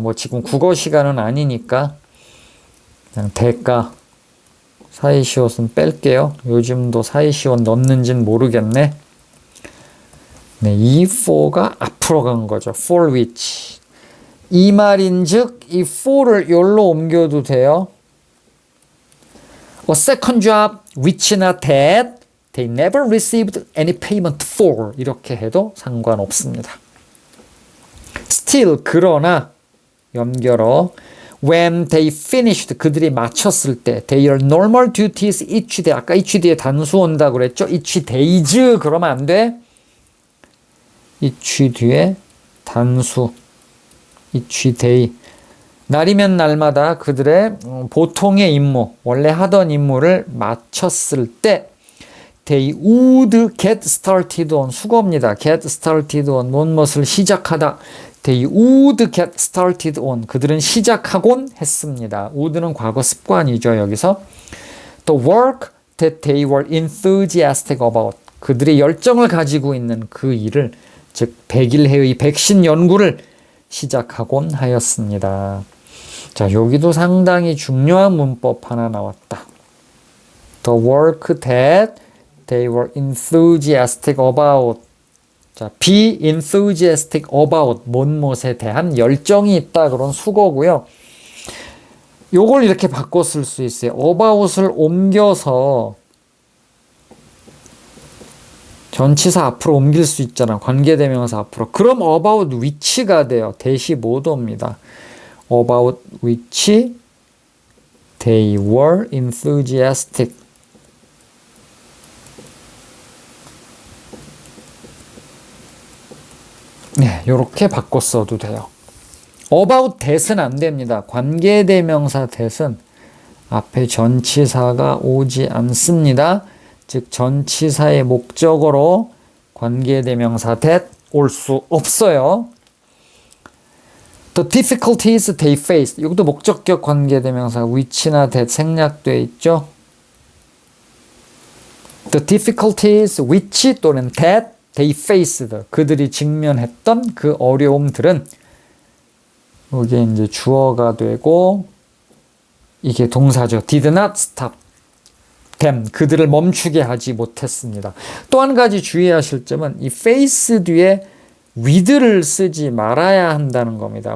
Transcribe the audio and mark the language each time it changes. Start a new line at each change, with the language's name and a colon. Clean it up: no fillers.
Korean: 뭐 지금 국어 시간은 아니니까 그냥 대가, 사이시옷은 뺄게요. 요즘도 사이시옷 넣는지는 모르겠네. 네, 이 for가 앞으로 간 거죠.
English: for which.
Korean: 이 말인즉 이 for를 여기로 옮겨도 돼요.
English: A second job which not that they never received any payment for
Korean: 이렇게 해도 상관없습니다.
English: Still
Korean: 그러나 연결어
English: when they finished
Korean: 그들이 마쳤을 때
English: their normal duties each day 아까 each day에
Korean: 단수 온다고 그랬죠? each days 그러면 안 돼. each 뒤에 단수 each day 날이면 날마다 그들의 보통의 임무 원래 하던 임무를 마쳤을 때
English: they would get started on
Korean: 수거입니다.
English: get started on
Korean: 무엇을 시작하다
English: they would get started on
Korean: 그들은 시작하곤 했습니다. would는 과거 습관이죠. 여기서
English: the work that they were enthusiastic about
Korean: 그들이 열정을 가지고 있는 그 일을 즉 백일해의 백신 연구를 시작하곤 하였습니다. 자, 여기도 상당히 중요한 문법 하나 나왔다.
English: The work that they were enthusiastic about.
Korean: 자, be enthusiastic about 못못에 대한 열정이 있다 그런 수거고요. 요걸 이렇게 바꿔 쓸 수 있어요. about을 옮겨서 전치사 앞으로 옮길 수 있잖아. 관계대명사 앞으로. 그럼 about which가 돼요. 대시 못 옵니다.
English: about which they were enthusiastic.
Korean: 네, 이렇게 바꿔 써도 돼요. about that은 안 됩니다. 관계대명사 that은 앞에 전치사가 오지 않습니다. 즉 전치사의 목적어로 관계대명사 that 올 수 없어요.
English: The difficulties they faced.
Korean: 이것도 목적격 관계대명사 which나 that 생략되어 있죠.
English: The difficulties which 또는 that they faced.
Korean: 그들이 직면했던 그 어려움들은 이게 이제 주어가 되고 이게 동사죠.
English: Did not stop them.
Korean: 그들을 멈추게 하지 못했습니다. 또 한 가지 주의하실 점은 이 face 뒤에 with를 쓰지 말아야 한다는 겁니다.